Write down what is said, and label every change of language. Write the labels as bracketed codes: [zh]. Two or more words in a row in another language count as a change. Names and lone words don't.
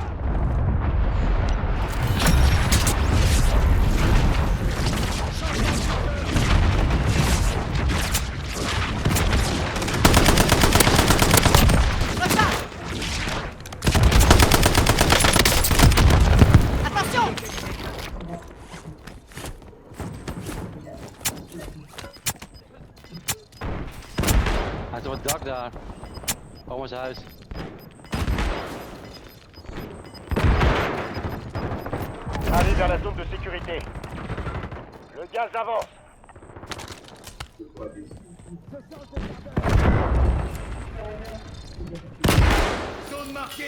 [fr] Recharge. Attention. [nl] Hij is op het dak daar. Oma's huis. [fr] Allez vers la zone de sécurité. Le gaz avance. Zone marquée.